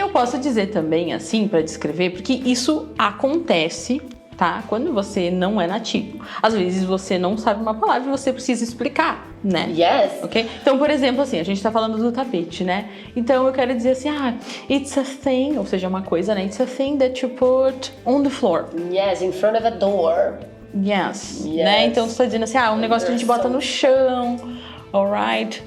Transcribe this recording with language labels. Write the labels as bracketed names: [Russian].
[Portuguese] E eu posso dizer também, assim, para descrever, porque isso acontece, tá? Quando você não é nativo. Às vezes você não sabe uma palavra e você precisa explicar, né? [English] Yes. Ok? [Portuguese] Então, por exemplo, assim, a gente tá falando do tapete, né? Então eu quero dizer assim, [English] it's a thing, [Portuguese] ou seja, uma coisa, né? [English] It's a thing that you put on the floor. Yes, in front of a door. Yes. Né? [Portuguese] Então você tá dizendo assim, um negócio que a gente bota no chão, alright?